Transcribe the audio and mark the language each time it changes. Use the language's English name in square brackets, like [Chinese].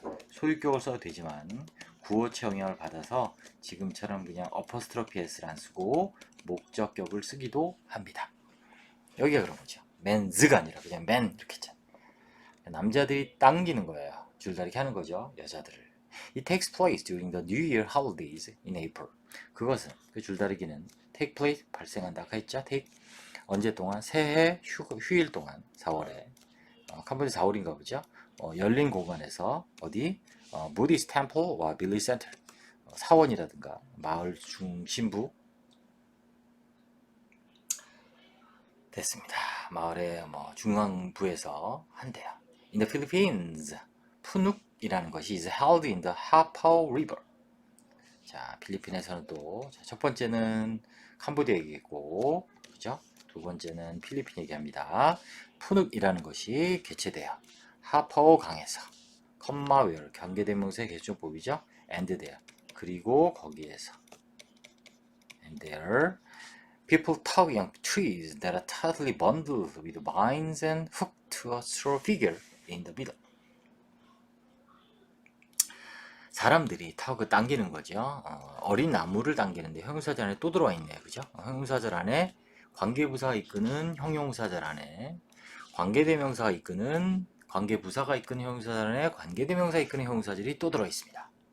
[Korean] 소유격을 써도 되지만 구어체 영향을 받아서 지금처럼 그냥 어퍼스트로피 s를 안 쓰고 목적격을 쓰기도 합니다. 여기가 그런 거죠. 맨즈가 아니라 그냥 맨 이렇게 했잖아요. 남자들이 당기는 거예요. 줄다리기 하는 거죠. 여자들을. [English] It takes place during the New Year holidays in April. [Korean] 그것은 그 줄다리기는 take place 발생한다. 아까 했죠? take 언제 동안 새해 휴일 동안 4월에 캄보디아 4월인가 보죠. 열린 공간에서 어디 부디스 템플과 빌리 센터 사원이라든가 마을 중심부 됐습니다. 마을의 뭐 중앙부에서 한대요. [English] In the Philippines, [Korean] 푸눅이라는 것이 [English] is held in the Hapao River. [Korean] 자, 필리핀에서는 또 첫 번째는 캄보디아 얘기고, 그죠? 두 번째는 필리핀 얘기합니다. 푸눅이라는 것이 개최돼요. 하파오 강에서, 컴마 웨어 관계대명사의 개조법이죠. [English] and there, [Korean] 그리고 거기에서 [English] and there people tugging on trees that are tightly bundled with vines and hooked to a straw figure in the middle. [Korean] 사람들이 타고 당기는 거죠. 어린 나무를 당기는데 형용사절 안에 또 들어와 있네요. 그죠? 형용사절 안에 관계부사가 이끄는 형용사절 안에 관계대명사가 이끄는 관계부사가 이끄는 형용사절 안에 관계대명사가 이끄는 형용사절이 또 들어와 있습니다.